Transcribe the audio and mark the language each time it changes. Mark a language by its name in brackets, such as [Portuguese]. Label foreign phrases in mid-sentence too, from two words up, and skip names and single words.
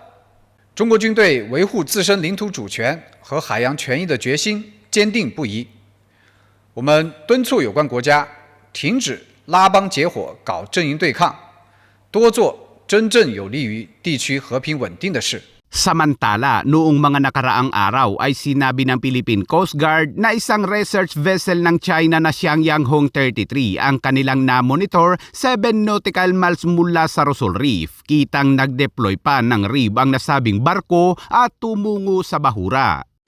[Chinese] 中国军队维护自身领土主权和海洋权益的决心坚定不移。我们敦促有关国家停止拉帮结伙搞阵营对抗，多做真正有利于地区和平稳定的事。 [Filipino] Samantala, noong mga nakaraang araw ay sinabi ng Philippine Coast Guard na isang [English] research vessel [Filipino] ng China na Xiangyang Hong 33 ang kanilang na-monitor 7 [English] nautical miles [Filipino] mula sa Rosol Reef. Kitang nag-deploy pa ng RIB ang nasabing barko at tumungo sa bahura.